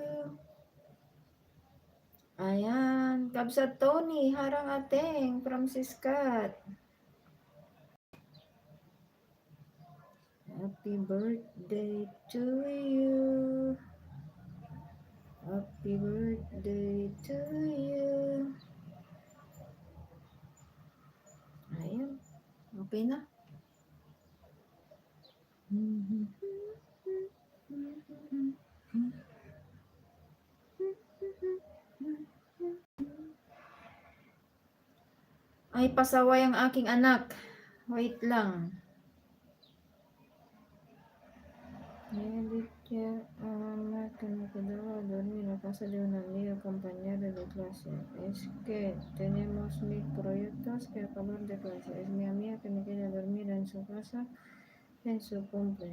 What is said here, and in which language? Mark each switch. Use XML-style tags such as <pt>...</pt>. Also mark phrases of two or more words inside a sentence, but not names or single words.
<tl>Ayan, Kabsat Tony, harang ateng from Siskat.</tl> <en>Happy birthday to you. Happy birthday to you.</en> <tl>Ayan, okay na. Ay, pasaway ang aking anak. Wait lang.</tl> <es>Que me quedaba a dormir a casa de un amigo compañero de clase. Es que tenemos 1000 proyectos que acabar de clase. Es mi amiga que me quiere dormir en su casa en su cumple.</es>